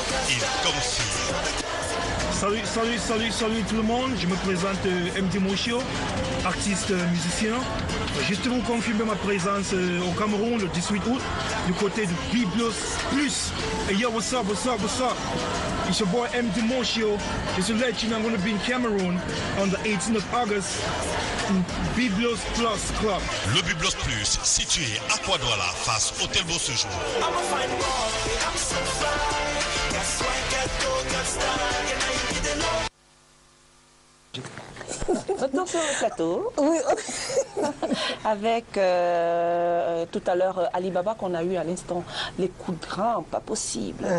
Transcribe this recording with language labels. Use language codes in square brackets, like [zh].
[fr] Il confirme. Salut tout le monde, je me présente MD Motion, artiste musicien. Juste pour confirmer ma présence au Cameroun le 18 août du côté du Biblos Plus. [en] Hey yo, what's up? It's your boy MD Motion. Just to let you know I'm going to be in Cameroon on the 18th of August in Biblos Plus Club. [fr] Le Biblos Plus, situé à Kouadouala, face Hôtel Beau Séjour. Retour sur le plateau. Oui. Avec tout à l'heure Alibaba qu'on a eu à l'instant, les coups de grain, pas possible.